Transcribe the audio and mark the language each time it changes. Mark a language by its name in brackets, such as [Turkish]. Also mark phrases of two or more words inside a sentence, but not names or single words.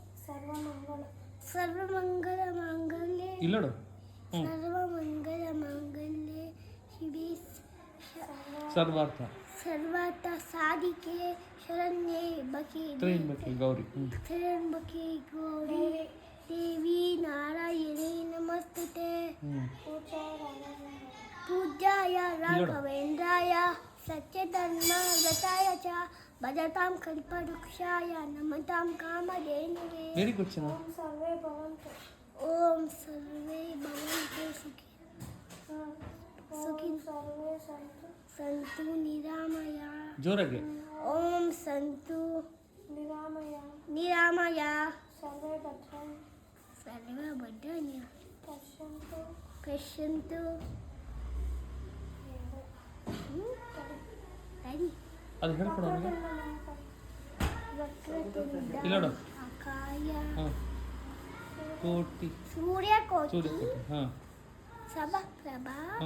[Sanskrit] सर्वमंगलमांगल्ये सर्वमंगलमांगल्ये शिवे सर्वार्थ साधिके शरण्ये त्र्यंबके गौरी देवी नारायणी नमस्तुते. पूज्याय राघवेन्द्राय सत्यधर्मव्रताय च भजतां कल्पवृक्षाय नमतां कामधेनवे. [English] very good चना. [Sanskrit] ओम सर्वे भवन्तु सुखिनः सन्तु निरामया. [Kannada] जोरागे. [Sanskrit] ओम सन्तु निरामया सर्वे भद्राणि पश्यन्तु. [Kannada] ಅದು ಹೇಳ್ಕೊಡು ಅವನಿಗೆ. [Sanskrit] ವಕ್ರತುಂಡ ಅಕಾಯ ಕೋಟಿ ಸೂರ್ಯಕೋಟಿ ಹಾಂ ಸಮಪ್ರಭಾ